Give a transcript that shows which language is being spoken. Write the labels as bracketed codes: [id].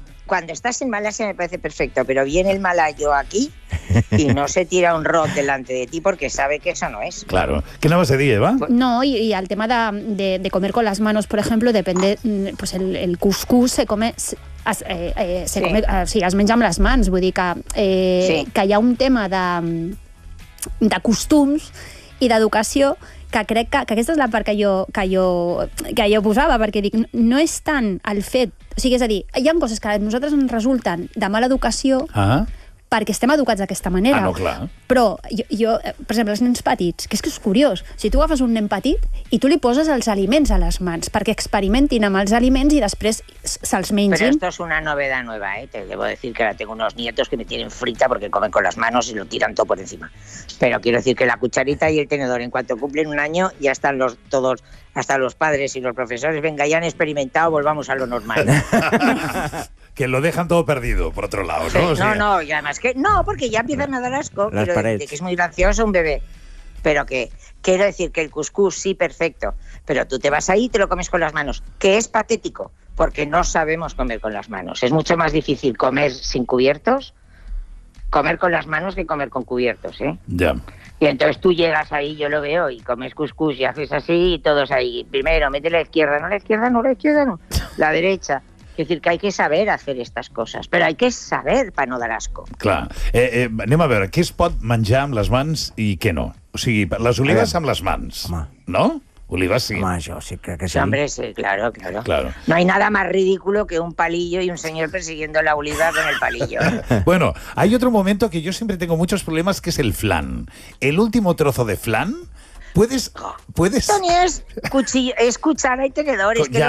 [es] Cuando estás en Malasia me parece perfecto, pero viene el malayo aquí y no se tira un rot delante de ti porque sabe que eso no es. Claro. ¿Qué nombre se dice, Eva? No, y al tema de comer con las manos, por ejemplo, depende, pues el cuscús se come... Se come, [ca] o sigui, es menja amb les mans, vull dir que hi ha un tema de costums i d'educació que crec que aquesta és la part que jo posava, perquè dic, no és tant el fet... O sigui, és a dir, hi ha coses que a nosaltres ens resulten de mala educació perquè estem educats d'aquesta manera. Ah, no, clar. Però jo, per exemple, els nens petits, que és curiós, si tu agafes un nen petit i tu li poses els aliments a les mans perquè experimentin amb els aliments i després se'ls mengin... [es] Però esto es una novedad nueva, Te debo decir que ahora tengo unos nietos que me tienen frita porque comen con las manos y lo tiran todo por encima. Pero quiero decir que la cucharita y el tenedor, en cuanto cumplen un año, ya están los todos... hasta los padres y los profesores, venga, ya han experimentado, volvamos a lo normal. Que lo dejan todo perdido, por otro lado, ¿no? Sí, no, y además que... No, porque ya empiezan a dar asco. Pero de que es muy gracioso un bebé. Pero que... Quiero decir que el cuscús, sí, perfecto. Pero tú te vas ahí y te lo comes con las manos, que es patético, porque no sabemos comer con las manos. Es mucho más difícil comer sin cubiertos, comer con las manos, que comer con cubiertos, ¿eh? Ya. Y entonces tú llegas ahí, yo lo veo, y comes cuscús y haces así, y todos ahí. Primero, mete la izquierda, no la izquierda, la derecha. Es decir, que hay que saber hacer estas cosas, pero hay que saber para no dar asco. [ca] Clar. Anem a veure, què es pot menjar amb les mans i què no? O sigui, les olives amb les mans, no? Olives sí. Home, jo sí que sí. [es] Hombre, sí, claro. Claro. No hay nada más ridículo que un palillo y un señor persiguiendo la oliva con el palillo. Bueno, hay otro momento que yo siempre tengo muchos problemas, que es el flan. El último trozo de flan, ¿puedes? Tony, es cuchara y tenedor. Es que ya.